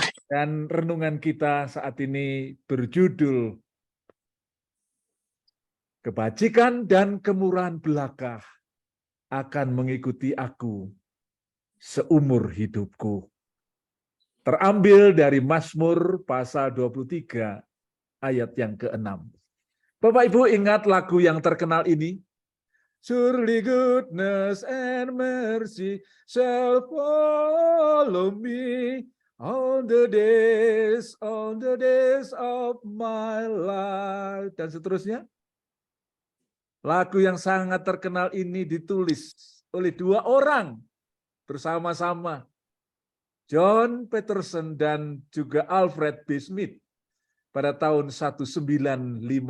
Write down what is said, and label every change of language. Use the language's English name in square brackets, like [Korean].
[Indonesian] Dan renungan kita saat ini berjudul Kebajikan dan Kemurahan Belaka akan mengikuti aku seumur hidupku. Terambil dari Mazmur pasal 23 ayat yang ke-6. Bapak Ibu ingat lagu yang terkenal ini? [English] Surely goodness and mercy shall follow me all the days of my life. [Indonesian] Dan seterusnya. Lagu yang sangat terkenal ini ditulis oleh dua orang bersama-sama. John Peterson dan juga Alfred B. Smith pada tahun 1958.